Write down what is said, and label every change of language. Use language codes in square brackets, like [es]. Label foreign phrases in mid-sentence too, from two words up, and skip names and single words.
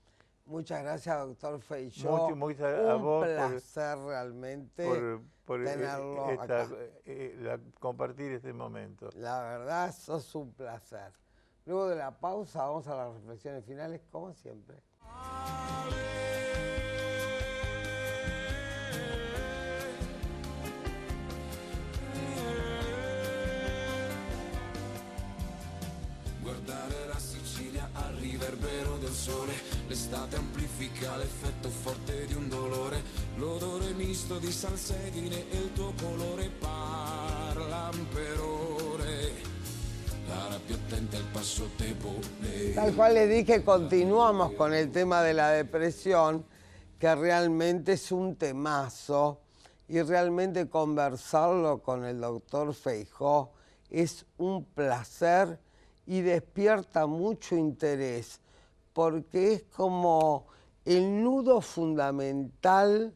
[es] Bueno, Muchas gracias, doctor Feijóo. Muchas a vos Un placer realmente por tenerlo acá. compartir este momento. La verdad, sos un placer. Luego de la pausa vamos a las reflexiones finales, como siempre. [it] Guardare la Sicilia al riverbero del sole, l'estate amplifica l'effetto forte di un dolore, l'odore misto di salsedine e il tuo colore parlan per ore, la rabbia attenta il passo te pone. [es] Tal cual les dije, continuamos con el tema de la depresión, que realmente es un temazo, y realmente conversarlo con el doctor Feijóo es un placer y despierta mucho interés, porque es como el nudo fundamental.